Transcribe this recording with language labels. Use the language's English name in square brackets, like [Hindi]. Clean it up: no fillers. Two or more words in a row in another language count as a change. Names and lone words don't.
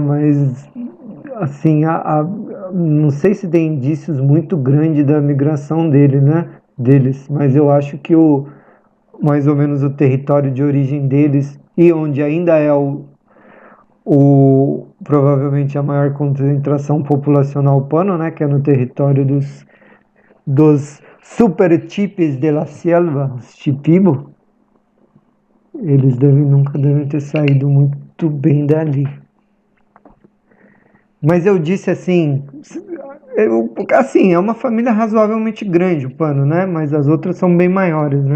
[Portuguese] Mas, assim, não sei se tem indícios muito grandes da migração deles, mas eu acho que mais ou menos o território de origem deles e onde ainda é provavelmente a maior concentração populacional pano, né? Que é no território dos super tipes de la selva, os chipibo. Eles nunca devem ter saído muito bem dali. Mas eu disse assim, assim, é uma família razoavelmente grande o Pano, né? Mas as outras são bem maiores, né?